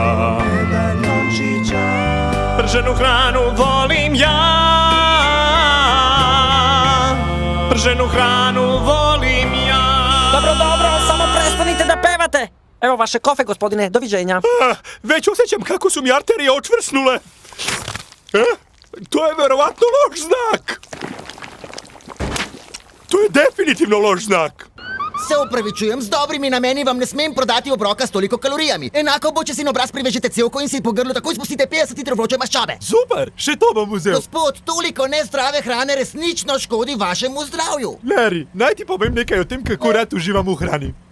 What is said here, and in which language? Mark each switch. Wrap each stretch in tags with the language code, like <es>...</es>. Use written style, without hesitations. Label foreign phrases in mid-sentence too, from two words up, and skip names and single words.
<sr>Prženu hranu volim ja, prženu hranu volim ja. Dobro, samo prestanite da pevate. Evo vaše kofe, gospodine, doviđenja. Već osjećam kako su mi arterije očvrsnule. To je verovatno loš znak. To je definitivno loš znak.</sr> <sl>Se opravičujem, z dobrimi nameni vam ne smem prodati obroka s toliko kalorijami. Enako bo, če si na obraz privežete cevko in si po grlu takoj spustite 50 litrov vroče maščobe. Super, še to bom vzel. Gospod, toliko nezdrave hrane resnično škodi vašemu zdravju. Larry, naj ti povem nekaj o tem, kako rad uživam v hrani.</sl>